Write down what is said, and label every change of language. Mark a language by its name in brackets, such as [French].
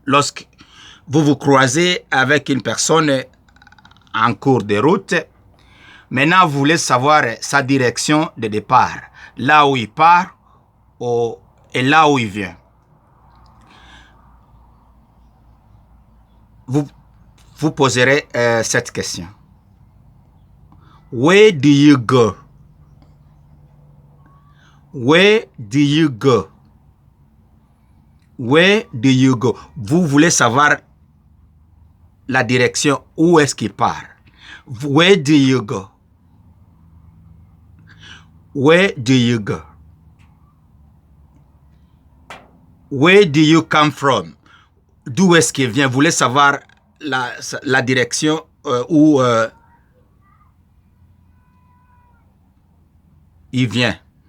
[French] Lorsque vous vous croisez avec une personne en cours de route, maintenant vous voulez savoir sa direction de départ, là où il part et là où il vient. Vous poserez cette question. [English] Where do you go? Where do you go? Where do you go? [French] Vous voulez savoir la direction où est-ce qu'il part. [English] Where do you go? Where do you go? Where do you come from? [French] D'où est-ce qu'il vient? Vous voulez savoir la direction où il vient.